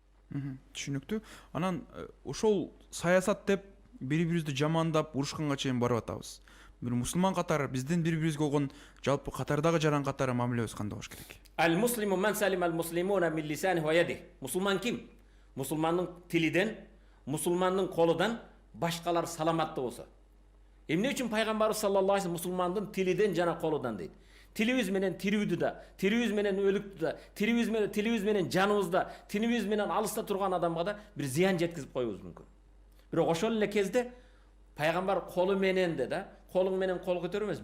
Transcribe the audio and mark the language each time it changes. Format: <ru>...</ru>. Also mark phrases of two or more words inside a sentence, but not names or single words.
<ky>Түшүнүктүү. Анан ошол саясат деп бири бирибизди жамандап урушканга чейин барып атабыз. Бир мусулман катары биздин бири бирибизге болгон жалпы катардагы жаран катары мамилебиз кандай болуш керек?</ky> <ar>المسلم من سلم المسلمون من لسانه ويده.</ar> <ky>Мусулман ким? Мусулманның тилиден, мусулманның колудан башкалар саламатты болсо. Эмне үчүн пайгамбарыбыз</ky> <ar>صلى الله عليه</ar> <ky>мусулмандын тилиден жана колудан дейт. Тилибиз менен тирүүдү да, тирүүбүз менен өлүктү да, тилибиз менен жаныбызда, тилибиз менен алыста турган адамга да бир зыян жеткизип коюбуз мүмкүн. Бирок ошол эле кезде пайгамбар колу менен да, колуң менен кол көтөрүү эмес.</ky>